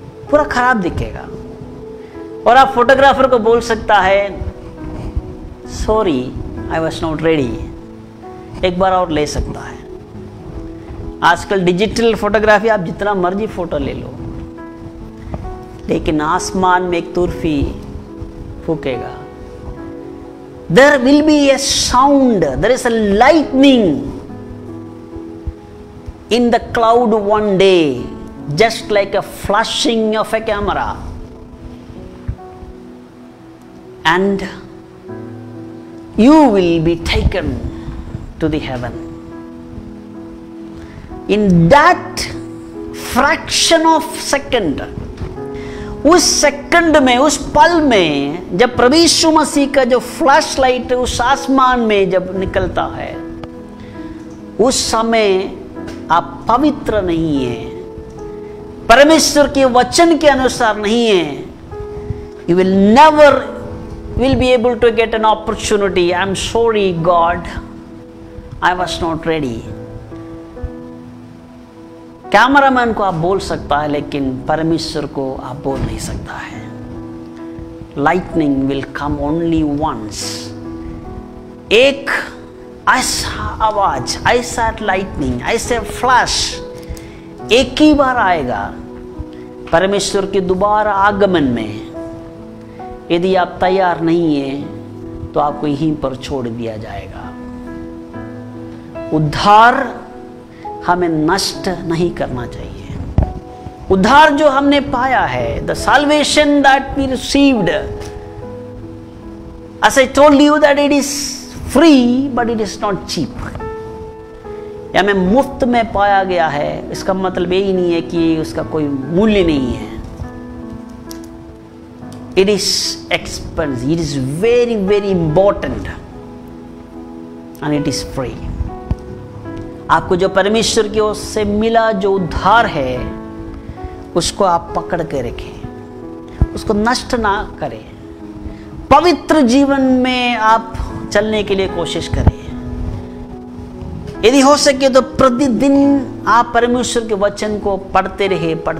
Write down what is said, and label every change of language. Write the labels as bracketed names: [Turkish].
[Hindi] पूरा खराब दिखेगा। और आप फोटोग्राफर को बोल सकता है, [English] sorry I was not ready, [Hindi] एक बार और ले सकता है। आजकल डिजिटल फोटोग्राफी, आप जितना मर्जी फोटो ले लो, लेकिन आसमान में एक तुरफी फूकेगा। [English] There will be a sound, there is a lightning in the cloud one day, just like a flashing of a camera, and you will be taken to the heaven. In that fraction of second, [Hindi] उस second में, उस पल में, जब प्रभु यीशु मसीह का जो flash light उस आसमान में जब निकलता है, उस समय आप पवित्र नहीं है, परमेश्वर के वचन के अनुसार नहीं है, [English] you will never will be able to get an opportunity. I'm sorry God, I was not ready. [Hindi] Cameraman को आप बोल सकता है, लेकिन परमेश्वर को आप बोल नहीं सकता है। [English] Lightning will come only once. [Hindi] एक ऐसा आवाज, ऐसा लाइटनिंग, ऐसे फ्लैश एक ही बार आएगा परमेश्वर के दोबारा आगमन में। यदि आप तैयार नहीं है तो आपको यहीं पर छोड़ दिया जाएगा। उद्धार हमें नष्ट नहीं करना चाहिए। उद्धार जो हमने पाया है, [English] The salvation that we received, as I told you that it is free but it is not cheap. [Hindi] या हमें मुफ्त में पाया गया है, इसका मतलब यही नहीं है कि उसका कोई मूल्य नहीं है। [English] It is expensive, it is very very important and it is free. [Hindi] आपको जो परमेश्वर की ओर से मिला, जो उद्धार है, उसको आप पकड़ के रखें, उसको नष्ट ना करें। पवित्र जीवन में आप चलने के लिए कोशिश करें। यदि हो सके तो प्रतिदिन आप परमेश्वर के वचन को पढ़ते रहे।